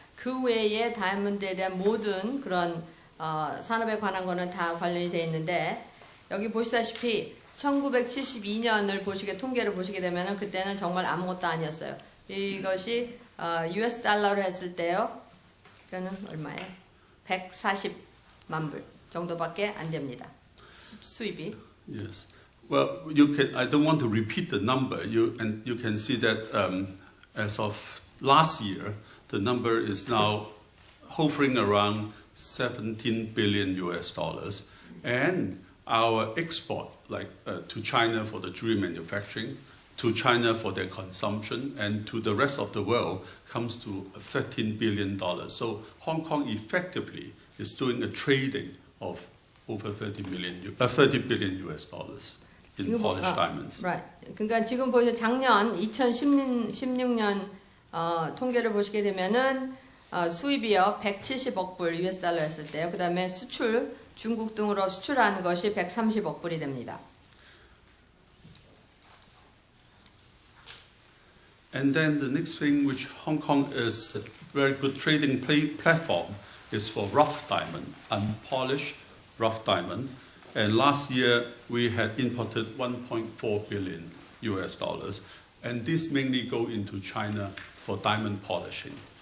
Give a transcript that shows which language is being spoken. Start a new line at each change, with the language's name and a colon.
Korean: 그 외에 다이아몬드에 대한 모든 그런 산업에 관한 거는 다 관련이 되어 있는데, 여기 보시다시피 1972년을 통계를 보시게 되면은 그때는 정말 아무것도 아니었어요. 이것이 US 달러로 했을 때요, 그거는 얼마예요? 140만 불 정도밖에 안 됩니다. 수입이.
English: Yes. Well, I don't want to repeat the number. You can see that as of last year, the number is now hovering around 17 billion US dollars, and our export, like to China for the jewelry manufacturing, to China for their consumption, and to the rest of the world, comes to $13 billion. So Hong Kong effectively is doing a trading of over 30 billion US dollars. in polished diamonds. Right.
Korean: 그러니까 지금 보시면 작년 2016년 통계를 보시게 되면은 수입이요 170억 불 US 달러 했을 때요. 그다음에 수출 중국 등으로 수출하는 것이 130억 불이 됩니다.
English: And then the next thing, which Hong Kong is a very good trading platform, is for rough diamond, unpolished rough diamond. And last year we had imported 1.4 billion US dollars, and this mainly go into China for diamond polishing.